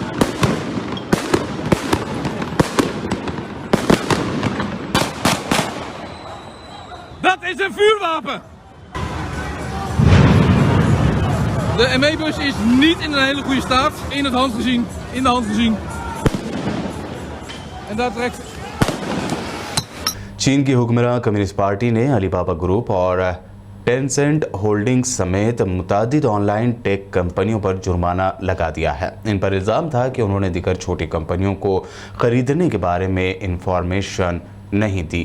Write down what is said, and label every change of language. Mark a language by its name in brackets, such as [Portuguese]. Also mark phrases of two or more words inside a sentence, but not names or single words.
[Dutch] Dat is een vuurwapen! De ME-bus is niet in een hele goede staat. In de hand gezien. En daar trekt... [Urdu] چین کی حکمران کمیونسٹ پارٹی نے علی بابا گروپ اور ٹینسینٹ ہولڈنگز سمیت متعدد [English] online tech [Urdu] کمپنیوں پر جرمانہ لگا دیا ہے. ان پر الزام تھا کہ انہوں نے دیگر چھوٹی کمپنیوں کو خریدنے کے بارے میں انفارمیشن نہیں دی.